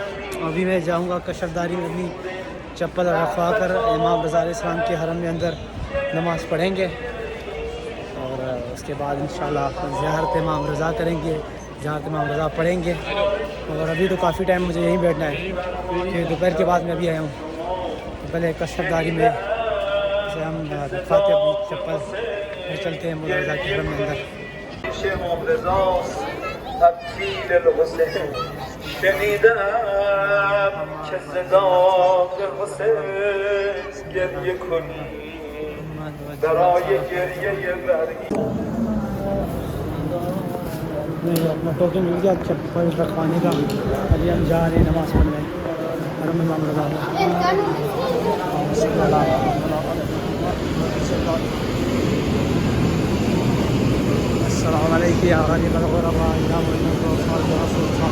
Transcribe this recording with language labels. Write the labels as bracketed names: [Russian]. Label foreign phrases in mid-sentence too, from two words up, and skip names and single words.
[Hindi] अभी मैं जाऊंगा कशफदारी में अपनी चप्पल रखवा कर इमाम रज़ा अलैहिस्सलाम के हरम में अंदर नमाज़ पढ़ेंगे और उसके बाद इंशाल्लाह ज़ियारत इमाम रज़ा करेंगे, ज़ियारत इमाम रज़ा पढ़ेंगे। और अभी तो काफ़ी टाइम मुझे यहीं बैठना है कि दोपहर के बाद मैं अभी आया हूँ। तो पहले कशफदारी में से हम रखवाते अपनी चप्पल, फिर चलते हैं मोला रज़ा के हरम में अंदर। [Persian] شنیدم که صدای حسین گریه کنی برای گریه برگی [Hindi] अपना टोकन मिल गया चप्पल रखवाने का। अभी हम जा रहे हैं नमाज़ पढ़ने हरम में इमाम रज़ा। [Arabic] السلام عليكم يا غالب الغرباء يا محمد رسول